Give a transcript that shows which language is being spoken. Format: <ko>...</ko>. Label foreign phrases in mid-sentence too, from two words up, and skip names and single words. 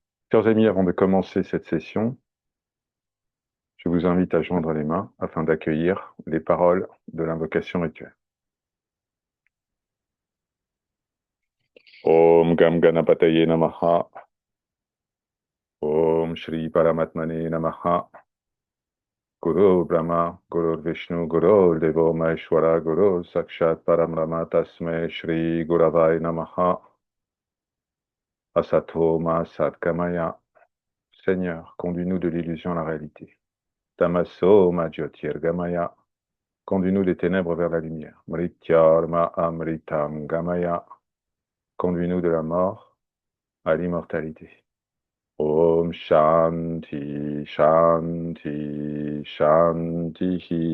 <fr>Chers amis, avant de commencer cette session, je vous invite à joindre les mains afin d'accueillir les paroles de l'invocation rituelle.</fr> <sa>Om Gam Ganapataye Namaha. Om Shri Paramatmane Namaha. Guru Brahma, Guru Vishnu, Guru Devo Maheshwara, Guru Sakshat Paramrama Tasme Shri Guravai Namaha. Asato Ma Satkamaya.</sa> <fr>Seigneur, conduis-nous de l'illusion à la réalité.</fr> <sa>Tamaso Ma Jyotirgamaya.</sa> <fr>Conduis-nous des ténèbres vers la lumière.</fr> <sa>Mrityarma Amritam Gamaya.</sa> <fr>Conduis-nous de la mort à l'immortalité.</fr> <sa>Om Shanti, Shanti, Shanti.</sa>